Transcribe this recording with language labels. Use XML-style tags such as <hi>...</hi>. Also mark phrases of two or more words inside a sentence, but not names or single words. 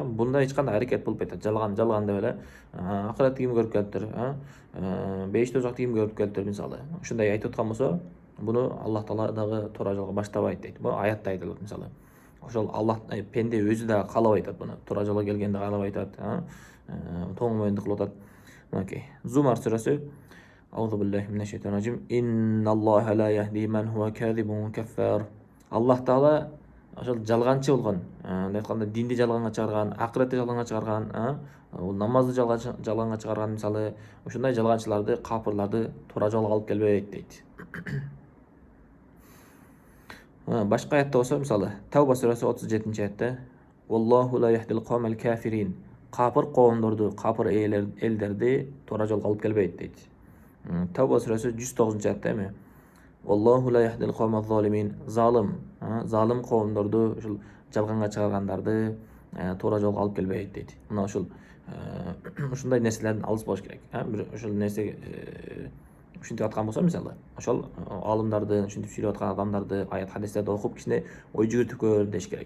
<ky>Бунда эч кандай аракет болуп кетет. Жалган деп эле акыретти ким көрүп келиптир, бейиш тозокто ким көрүп келиптир, мисалы. Ушундай айтып аткан болсо, буну Аллах Таала дагы туура жолго баштабайт дейт. Бул аятта айтылат, мисалы. Ошол Аллах пенде өзү дагы каалабай атат буну. Туура жолго келгенди каалабай атат, тоң моюнду кылып атат. Мынакей. Зумар сурасы.</ky> <ar>أعوذ بالله من الشيطان الرجيم. إن الله لا يهدي من هو كاذب كفار.</ar> <ky>Аллах Таала ошол жалганчы болгон, мындай айтканда динди жалганга чыгарган, акыретти жалганга чыгарган, намазды жалганга чыгарган, мисалы, ушундай жалганчыларды, капырларды туура жолго алып келбейт дейт. Башка аятта болсо, мисалы, Тауба сурасы 37-аятта,</ky> <ar>والله لا يهدي القوم الكافرين.</ar> <ky>Капыр коомдорду, капыр элдерди туура жолго алып келбейт дейт. Тауба сурасы 109-аятта эми.</ky> <ar>والله لا يهدي القوم الظالمين.</ar> <ky>Залым коомдорду, ушул жалганга чыгаргандарды туура жолго алып келбейт дейт. Мына ушул ушундай нерселерден алыс болуш керек. Ушул нерсе ушинтип аткан болсо, мисалы, ошол алымдарды, ушинтип сүйлөп аткан адамдарды аят хадистерди окуп, кичине ой жүгүртүп көр деш керек.</ky>